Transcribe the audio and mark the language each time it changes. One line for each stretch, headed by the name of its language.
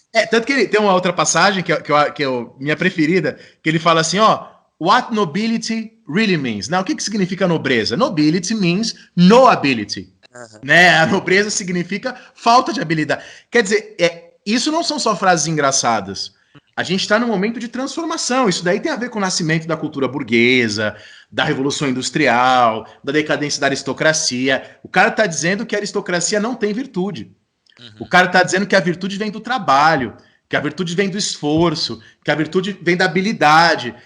Portuguese: Tanto que ele tem uma outra passagem que é minha preferida, que ele fala assim,
English: what nobility really means.
Portuguese: Now, o que significa nobreza?
English: Nobility means no ability.
Portuguese: Né? A nobreza significa falta de habilidade. Quer dizer, isso não são só frases engraçadas. A gente está num momento de transformação. Isso daí tem a ver com o nascimento da cultura burguesa, da Revolução Industrial, da decadência da aristocracia. O cara está dizendo que a aristocracia não tem virtude. O cara está dizendo que a virtude vem do trabalho, que a virtude vem do esforço, que a virtude vem da habilidade.